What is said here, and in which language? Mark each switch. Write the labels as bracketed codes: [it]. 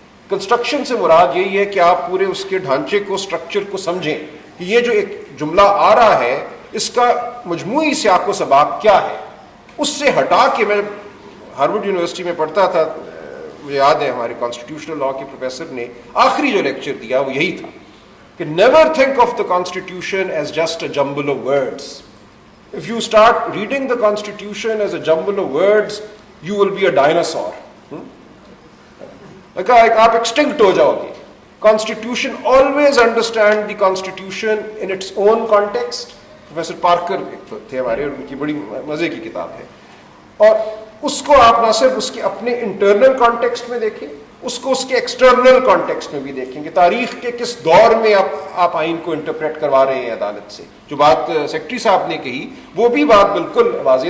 [ur] Construction سے مراد یہی ہے کہ آپ پورے اس کے ڈھانچے کو, اسٹرکچر کو سمجھیں کہ یہ جو ایک جملہ آ رہا ہے اس کا مجموعی سیاق و سباق کیا ہے. اس سے ہٹا کے, میں ہارورڈ یونیورسٹی میں پڑھتا تھا, مجھے یاد ہے ہمارے کانسٹیٹیوشنل لا کے پروفیسر نے آخری جو لیکچر دیا وہ یہی تھا کہ [en] Never think of the Constitution is just a jumble of words. If you start reading the Constitution as a jumble of words, you will be a dinosaur. [ur] آپ ایکسٹنکٹ ہو جاؤ گے. [en] Constitution, always understand the Constitution in its own context. [ur] Professor Parker تھے ہمارے, اور ان کی بڑی مزے کی کتاب ہے, اور اس کو آپ نہ صرف اس کے اپنے انٹرنل کانٹیکسٹ میں دیکھیں, اس کو اس کے ایکسٹرنل کانٹیکسٹ میں بھی دیکھیں کہ تاریخ کے کس دور میں آپ آئین کو انٹرپریٹ کروا رہے ہیں عدالت سے. جو بات سیکرٹری صاحب نے کہی وہ بھی بات بالکل واضح.